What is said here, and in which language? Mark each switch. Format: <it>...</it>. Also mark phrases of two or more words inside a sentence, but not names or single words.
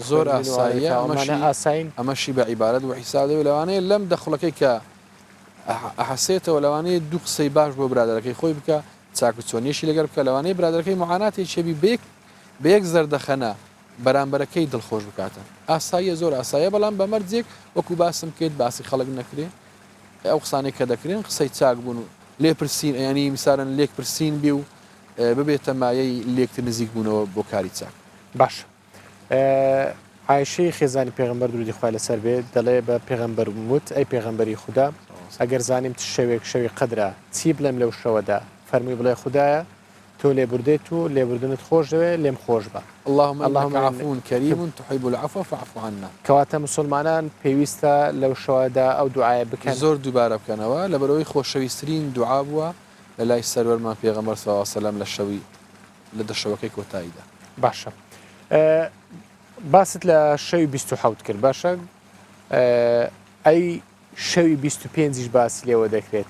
<ckb>زۆر ئاساین ئەمەشی بە عیبارەت و حیساب و لەوانەیە لەم دەخڵەکەی کە ئەحەسێتەوە لەوانەیە دوو قسەی باش بۆ برادەکەی خۆی بکە چاکوچۆنیشی لەگەر بکە لەوانەیە برادەکەی معاناتی چێبی بە یەک زەردەخەنە بەرامبەرەکەی دڵخۆش بکاتن ئاساییە زۆر ئاسایە بەڵام بە مەرجێک وەکو باسم کرد باسی خەڵک نەکرێ ئەو قسانێک کە دەکرێن قسەی چاک بوون و لێپرسین ینی میسارن لێک پرسین بێ و ببێتە مایەی لێکتر نزیک بوونەوە بۆ کاری چاک باش عایشەی خێزانی پێغەمبەر درودی خوای لەسەر بێت دەڵێ بە پێغەمبەر وت ئەی پێغەمبەری خوددا ئەگەر زانیم شەوێک شەوی قەدرە چی بڵێم لەو شەوەدا فەرمی بڵێ خوددایە تۆ لێبوردێت و لێبوردنت خۆش دەوێت لێم خۆش بە</ckb> <ar>اللهم عفو كريم تحب العفو فاعف عنا</ar> <ckb>کەواتە مسلمانان پێویستە لەو شەوەدا ئەو دوعاە بکەن زۆر دووبارە بکەنەوە لەبەرەوەی خۆشەویستترین دوعا بووە لە لای سەروەرمان پێغەمبەر</ckb> <ar>صلی الله علیه و سلم</ar> <ckb>لە شەوی لە دەشەوەکەی کۆتاییدا باشە باست لە شەوی 27 کرد باشە ئەی شەوی 25 باسی لێوە دەکرێت</ckb>